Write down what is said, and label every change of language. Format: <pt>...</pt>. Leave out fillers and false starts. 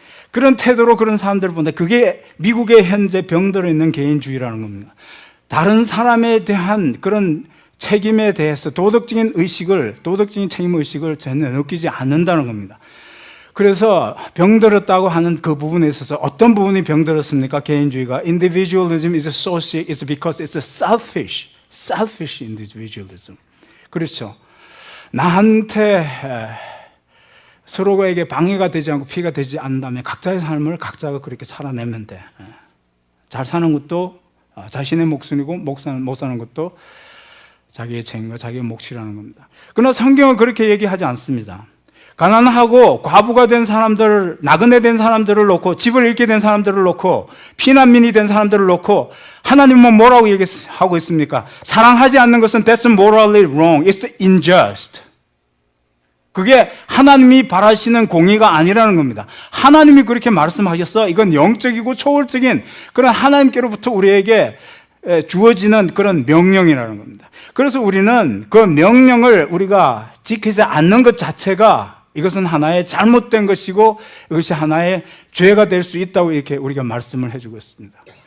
<ko>그런 태도로 그런 사람들을 본다. 그게 미국의 현재 병들어 있는 개인주의라는 겁니다. 다른 사람에 대한 그런 책임에 대해서 도덕적인 책임의식을 전혀 느끼지 않는다는 겁니다. 그래서 병들었다고 하는 그 부분에 있어서 어떤 부분이 병들었습니까? 개인주의가.</ko> <en>Individualism is so sick, it's because it's a selfish individualism.</en> <ko>그렇죠. 나한테 서로에게 방해가 되지 않고 피해가 되지 않는다면 각자의 삶을 각자가 그렇게 살아내면 돼. 잘 사는 것도 자신의 몫이고 못 사는 것도 자기의 책임과 자기의 몫이라는 겁니다. 그러나 성경은 그렇게 얘기하지 않습니다. 가난하고 과부가 된 사람들을, 나그네 된 사람들을 놓고, 집을 잃게 된 사람들을 놓고, 피난민이 된 사람들을 놓고 하나님은 뭐라고 얘기하고 있습니까? 사랑하지 않는 것은</ko> <en>that's morally wrong, it's unjust.</en> <ko>그게 하나님이 바라시는 공의가 아니라는 겁니다. 하나님이 그렇게 말씀하셨어. 이건 영적이고 초월적인 그런 하나님께로부터 우리에게 주어지는 그런 명령이라는 겁니다. 그래서 우리는 그 명령을 우리가 지키지 않는 것 자체가 이것은 하나의 잘못된 것이고 이것이 하나의 죄가 될 수 있다고 이렇게 우리가 말씀을 해주고 있습니다.</ko>